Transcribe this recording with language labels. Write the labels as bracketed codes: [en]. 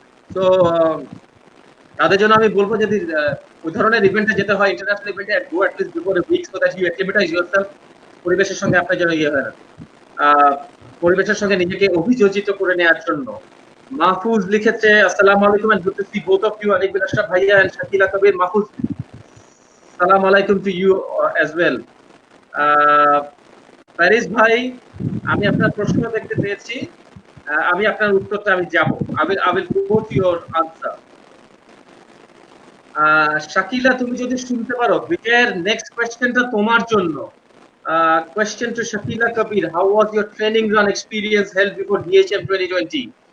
[bn] তো তাদের জন্য আমি বলবো যদি ওই ধরনের ইভেন্টে যেতে হয়, ইন্টারন্যাশনাল ইভেন্টে, [en] Go at least before a week so that you acclimatise yourself. [bn] পরিবেশের সঙ্গে আপনার জন্য ইয়ে হয় না, পরিবেশের সঙ্গে নিজেকে অভিযোজিত করে নেওয়ার জন্য। মাহফুজ লিখেছে আসসালামু আলাইকুম [en] and good to see both of you, [bn] আনিক বিন আশরাফ ভাইয়া and শাকিলা কবির। [en] মাহফুজ, আসসালামু আলাইকুম to you as well. [bn] Paris ভাই, আমি আপনার প্রশ্ন দেখতে পেয়েছি। আমি আপনার উত্তরটা আমি যাব। [en] I will go to your answer. [bn] Shakila, তুমি যদি শুনতে পারো, বিজয়ের নেক্সট কোয়েশ্চেনটা তোমার জন্য। [en] Question to Shakila Kabir: How was your training run experience held before DHM 2020?